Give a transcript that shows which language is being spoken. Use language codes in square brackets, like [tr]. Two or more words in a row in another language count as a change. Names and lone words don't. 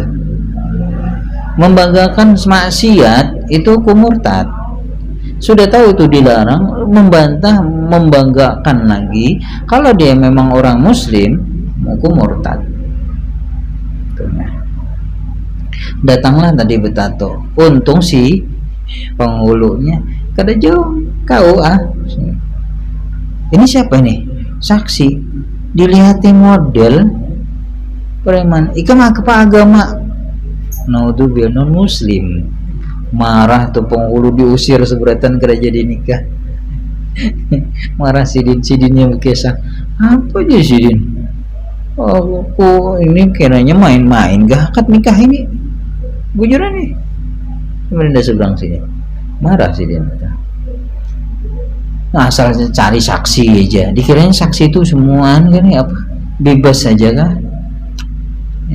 [id] Membanggakan maksiat itu hukum murtad. Sudah tahu itu dilarang, membantah, membanggakan lagi, kalau dia memang orang muslim, hukum murtad. Datanglah tadi bertato, untung si penghulunya kada jauh kau ini siapa ini saksi, dilihatin model preman, ikam apa agama, naudzubillah, non muslim, marah tuh penghulu, diusir seberatan kada jadi nikah. [bjn] Marah sidinnya berkisah, apa aja sidin, ini kiranya main-main gak akad nikah ini, bujuran nih, kemudian seberang sini marah sih dia. [id] Nah, asal cari saksi aja, dikirain saksi itu semua kan ya, apa bebas saja kan ya.